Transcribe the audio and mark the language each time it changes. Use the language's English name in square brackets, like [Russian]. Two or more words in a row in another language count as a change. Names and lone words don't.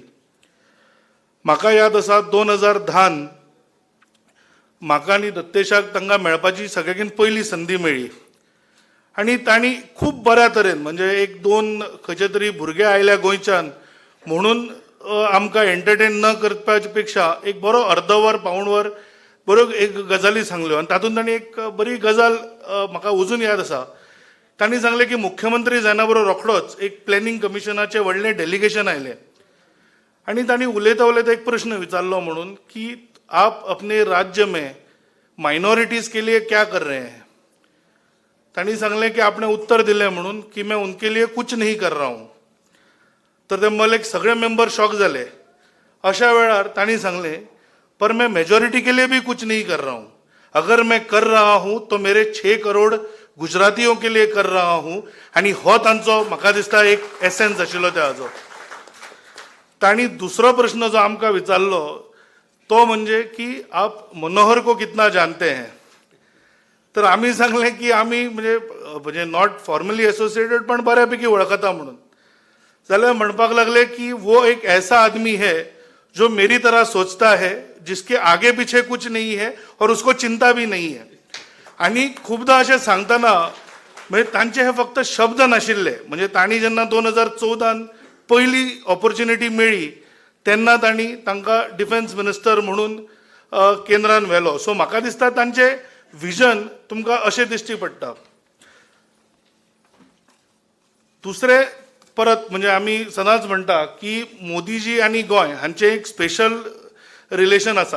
[Konkani] म्हाका याद आसा 2010 म्हाका आनी दत्तेशाक तांकां मेळपाची सगळ्याकीन पयली संदी मेळ्ळी आणि तांणी खूब बऱ्या तरेन म्हणजे एक दोन खंयचे तरी भुरगे आयल्या गोंयच्यान म्हणून आमकां एंटरटेन न करपाचे पेक्षा एक बरो अर्दवर पावण वर बऱ्यो एक गजाली सांगल्यो आणि तातूंत तांणी एक बरी गजाल म्हाका अजून याद आसा. तांणी सांगलें की मुख्यमंत्री जायना बरो रोखडोच एक प्लॅनिंग कमिशनाचें व्हडलें डेलिगेशन आयलें आणि तांणी उलयता उलयता एक प्रश्न विचारलो म्हणून की [Hindi] आप अपने राज्य में माइनॉरिटीज के लिए क्या कर रहे हैं. [Konkani] तांणी सांगलें की आपने उत्तर दिलें म्हणून की [Hindi] मैं उनके लिए कुछ नहीं कर रहा हूँ. [Konkani] तर ते मलेक सगळे मेंबर शॉक जाले. अशा वेळार तांणी सांगलें [Hindi] पर मैं मेजॉरिटी के लिए भी कुछ नहीं कर रहा हूँ. अगर मैं कर रहा हूँ तो मेरे 6 करोड़ गुजरातियों के लिए कर रहा हूँ. [Konkani] आणि हो तांचो म्हाका दिसता एक एसेन्स आशिल्लो त्या हाजो. तांणी दुसरो प्रश्न जो आमकां विचारलो तो म्हणजे की [Hindi] आप मनोहर को कितना जानते हैं. [Konkani] तर आम्ही सांगले की आम्ही म्हणजे [English] not formally associated [Konkani] पण बऱ्यापैकी वळखता म्हणून. जाल्यार म्हणपाक लागले की [Hindi] वो एक ऐसा आदमी है जो मेरी तरह सोचता है, जिसके आगे पीछे कुछ नहीं है और उसको चिंता भी नहीं है. [Konkani] आणि खूपदा असे सांगताना म्हणजे तांचे हे फक्त शब्द नाशिल्ले. म्हणजे तांणी जेन्ना 2014 पयली ऑपॉर्च्युनिटी मेळ्ळी तेन्ना तांणी तांकां [English] defence minister [Konkani] म्हणून केंद्रान व्हेलो. सो म्हाका दिसता तांचे विजन तुमकां अशें दिश्टी पडटा. दुसरे परत म्हणजे आमी सदांच म्हणटा की मोदीजी आनी गोंय हांचें एक [English] special relation [Konkani] आसा.